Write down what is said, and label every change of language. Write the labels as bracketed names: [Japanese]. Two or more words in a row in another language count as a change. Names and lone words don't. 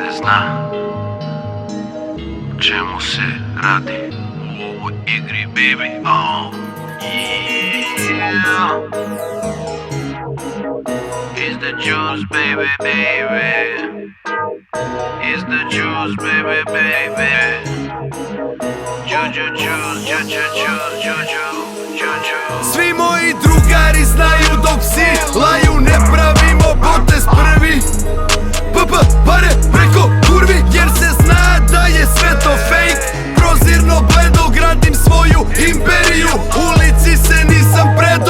[Serbian] zna čemu se radi u ovoj igri, baby. [English] Oh, yeah. It's the juice, baby, baby. It's the juice, baby, baby. Juju juice, juju juice, juju, juju. [Serbian] Svi moji drugari znaju dok psi laju, ne pravimo potez prvi. Pare preko kurvi, jer se zna da je sve to fake. Prozirno bledo gradim svoju imperiju, ulici se nisam predo.